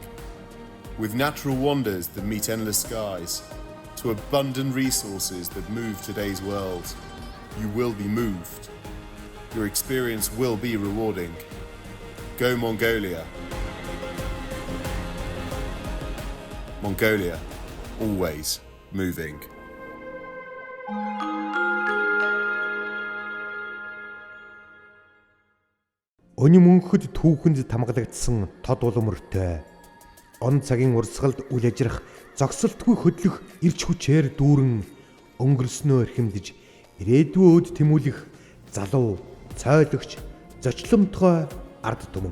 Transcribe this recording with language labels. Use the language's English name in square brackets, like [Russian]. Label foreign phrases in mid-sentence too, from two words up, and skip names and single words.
[English] With natural wonders that meet endless skies, to abundant resources that move today's world, you will be moved. Your experience will be rewarding. Go Mongolia. Mongolia, always moving. [Mongolian] Өнөө мөнхөд түүхэнд тамгалагдсан тод улмөртэй. Он цагийн урсгалд үл ажрах зогсолтгүй хөдлөх ирч хүчээр дүүрэн өнгөрснөө эрхэмдэж ирээдүйн өд тэмүүлэх залуу, цойлогч, зочломтгой ард түмэн.